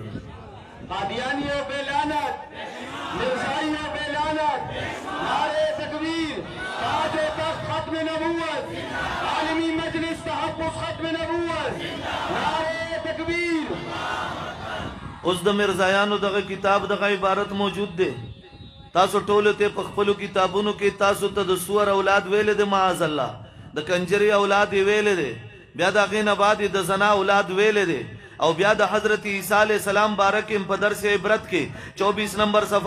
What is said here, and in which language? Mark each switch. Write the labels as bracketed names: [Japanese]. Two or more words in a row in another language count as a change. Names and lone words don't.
[Urdu] قادیانیوں پہ لعنت مرزائیوں پہ لعنت نعرے تکبیر تاج و تخت ختم نبوت عالمی مجلس تحفظ ختم نبوت نعرے تکبیر [Pashto] اوس د مرزایانو دغه کتاب دغه عبارت موجود دی تاسو ټول ته په خپل کتابونو کې تاسو ته د سور اولاد ویل دي [Arabic] معاذ الله [Pashto] د کنجري اولاد ویل دي بیا د غین بعد د زنا اولاد ویل دي او بیا د حضرت عیسی [Arabic] علیہ السلام [Pashto] بارک په درس عبرت کې 24 نمبر صفحه